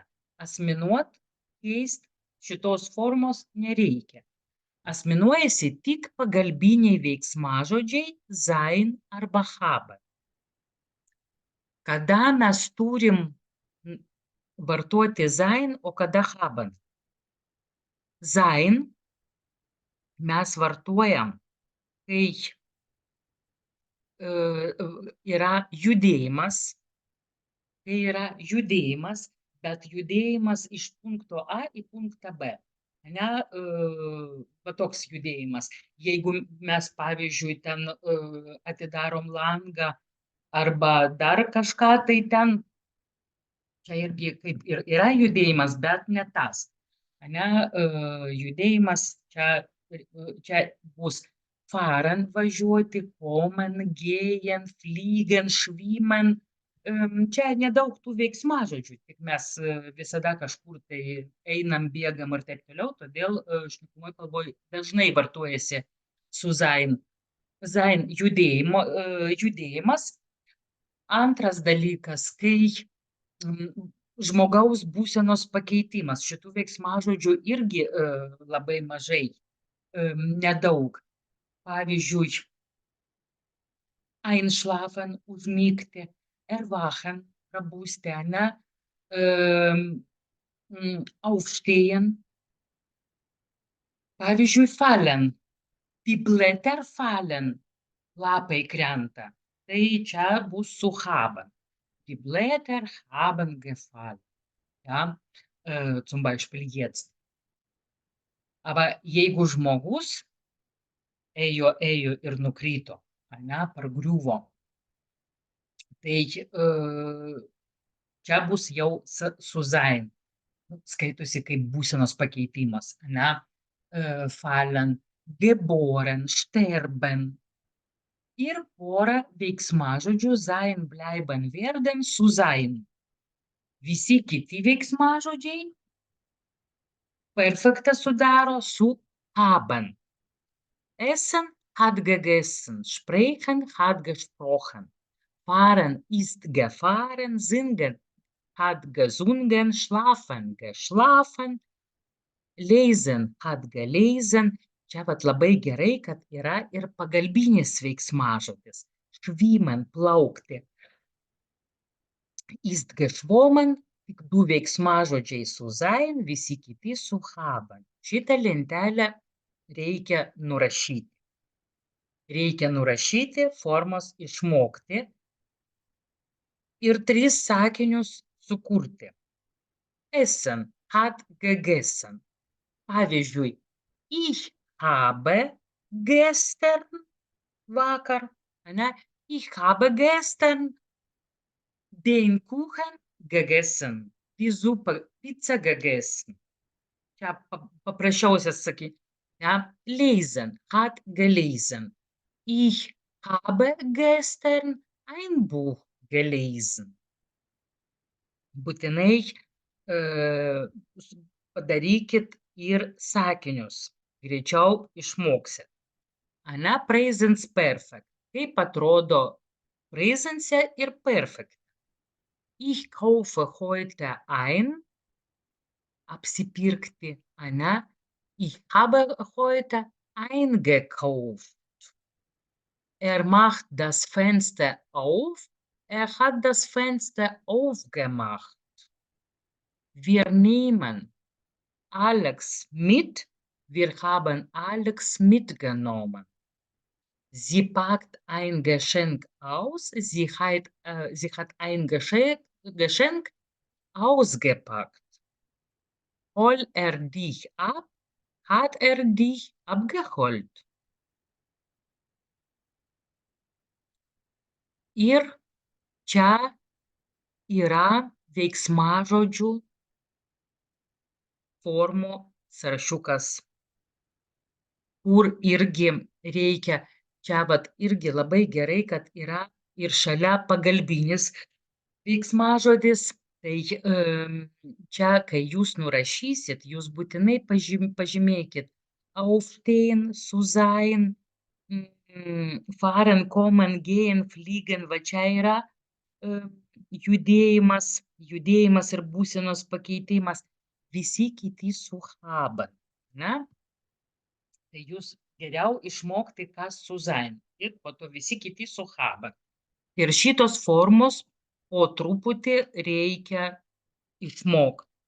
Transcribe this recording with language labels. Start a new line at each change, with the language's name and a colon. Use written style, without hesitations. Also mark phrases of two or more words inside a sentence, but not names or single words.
Lithuanian: Asmenuot, keist šitos formos nereikia. Asmenuojasi tik pagalbiniai veiksmažodžiai sein arba haben. Kada mes turim vartoti sein, o kada haben? Sein mes vartojam, kai yra judėjimas, bet judėjimas iš punkto A į punktą B. ane, va toks judėjimas. Jeigu mes, pavyzdžiui, ten atidarom langą arba dar kažką, tai ten čia irgi kaip ir yra judėjimas, bet ne tas. Ane, judėjimas čia bus fahren važiuoti,
German: kommen, gehen, fliegen, schwimmen.
Lithuanian: Čia nedaug tų veiksmažodžių, tik mes visada kažkur tai einam, bėgam ir taip toliau, todėl šnekamoje kalboje dažnai vartojasi su sein. Sein judėjimas. Antras dalykas, kai žmogaus būsenos pakeitimas. Šitų veiksmažodžių irgi labai mažai, nedaug. Pavyzdžiui, einschlafen, užmigti, erwachen, prabusti, ane, aufstehen. Pavyzdžiui,
German: fallen, die Blätter fallen,
Lithuanian: lapai krenta. Tai čia bus su haben.
German: Die Blätter haben gefallen. Ja, zum Beispiel jetzt.
Lithuanian: Aber jeigu žmogus ėjo ir nukrito, ane, pargriuvo, tai čia bus jau su sein. Skaitosi kaip būsenos pakeitimas, ane,
German: fallen, geboren, sterben.
Lithuanian: Ir pora veiksmažodžių
German: sein, bleiben, werden
Lithuanian: su sein. Visi kiti veiksmažodžiai perfektą sudaro su haben. Essen hat gegessen, sprechen hat gesprochen, fahren ist gefahren, singen hat gesungen, schlafen geschlafen, lesen hat gelesen. Čia vat labai gerai, kad yra ir pagalbinis veiksmažodis.
German: Schwimmen, plaukti. Ist geschwommen,
Lithuanian: tik du veiksmažodžiai su sein, visi kiti su haben. Šitą lentelę reikia nurašyti. Reikia nurašyti, formos išmokti ir 3 sakinius sukurti.
German: Essen hat gegessen. Pavyzdžiui, ich habe gestern,
Lithuanian: vakar, ane,
German: ich habe gestern den Kuchen gegessen, die Suppe, Pizza gegessen.
Lithuanian: Čia paprasčiausias sakyti.
German: Ja, lesen, hat gelesen. Ich habe gestern ein Buch gelesen.
Lithuanian: Būtinai padarykit ir sakinius. Greičiau išmoksit. Ane,
English: present perfect.
Lithuanian: Kaip atrodo presence ir perfect.
German: Ich kaufe heute ein.
Lithuanian: Apsipirkti, ane.
German: Ich habe heute eingekauft. Er macht das Fenster auf. Er hat das Fenster aufgemacht. Wir nehmen Alex mit. Wir haben Alex mitgenommen. Sie packt ein Geschenk aus. Sie hat ein Geschenk ausgepackt. Hol er dich ab? Hat er dich abgeholt?
Lithuanian: Ir čia yra veiksmažodžių formų sąrašiukas, kur irgi reikia, čia vat irgi labai gerai, kad yra ir šalia pagalbinis veiksmažodis. Tai čia, kai jūs nurašysit, jūs būtinai pažymėkit aufstehen, su sein,
German: fahren, kommen, gehen, fliegen,
Lithuanian: va čia yra judėjimas ir būsenos pakeitimas. Visi kiti su haben, ne? Tai jūs geriau išmokti, kas su sein. Ir po to visi kiti su haben. Ir šitos formos po truputį reikia išmokti.